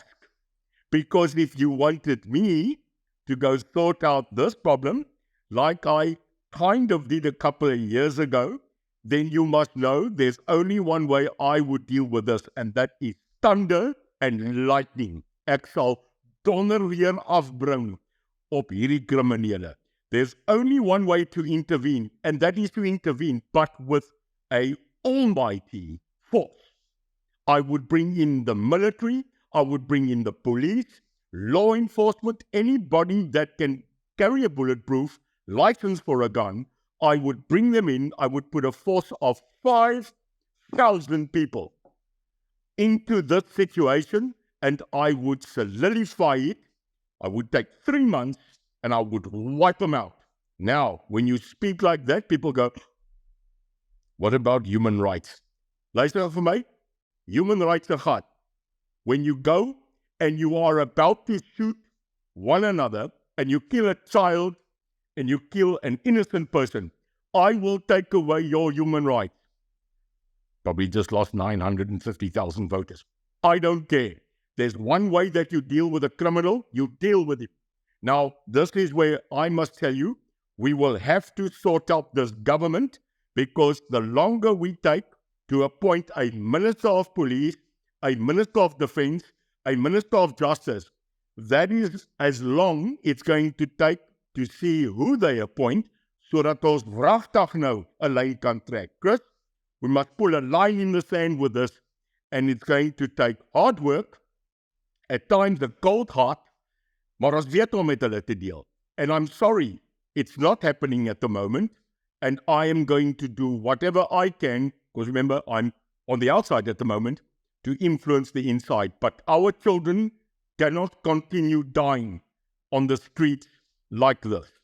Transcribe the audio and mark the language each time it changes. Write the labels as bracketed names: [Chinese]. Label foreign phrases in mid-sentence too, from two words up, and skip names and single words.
[English] Because if you wanted me to go sort out this problem, like I kind of did a couple of years ago, then you must know there's only one way I would deal with this, and that is thunder and lightning. [Afrikaans] Ek sal donder weer afbring op hierdie kriminele. [English] There's only one way to intervene, and that is to intervene, but with a almighty force. I would bring in the military, I would bring in the police, law enforcement, anybody that can carry a bulletproof license for a gun. I would bring them in. I would put a force of 5,000 people into this situation, and I would solidify it. I would take 3 months and I would wipe them out. Now, when you speak like that, people go, what about human rights? [Afrikaans] Luister vir my, [English] human rights are hard. When you go and you are about to shoot one another and you kill a child and you kill an innocent person, I will take away your human rights. Probably just lost 950,000 voters. I don't care. There's one way that you deal with a criminal, you deal with him. Now, this is where I must tell you, we will have to sort out this government, because the longer we take to appoint a minister of police, a minister of defense, a minister of justice, that is as long it's going to take to see who they appoint, [Afrikaans] sodat ons wragtig nou 'n lyn kan trek. [English] Chris, we must pull a line in the sand with this, and it's going to take hard work, at times a cold heart, [Afrikaans] maar ons weet om met hulle te deel. [English] And I'm sorry, it's not happening at the moment, and I am going to do whatever I can, because remember, I'm on the outside at the moment, to influence the inside. But our children cannot continue dying on the streets like this.